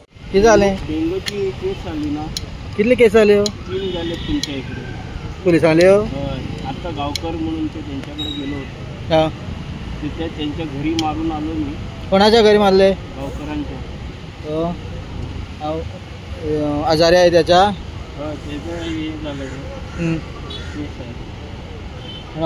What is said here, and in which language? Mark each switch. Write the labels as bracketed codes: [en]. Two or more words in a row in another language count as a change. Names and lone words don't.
[kok] किती जालें? डेंगूची केस जाली ना. कितले केस जाल्यो? [mr] 3 जाले तुमच्या इकडे. [kok] पुलिसांल्यो? हय. [mr] आता गावकर म्हणून ते त्यांच्याकडे गेलो होतो. हां. तिथे त्यांच्या घरी मारून आलो मी. कोणाच्या घरी मारले? गावकरांच्या. आजारी आहे त्याच्या? हय, त्याचं हे झालं. केस आहे.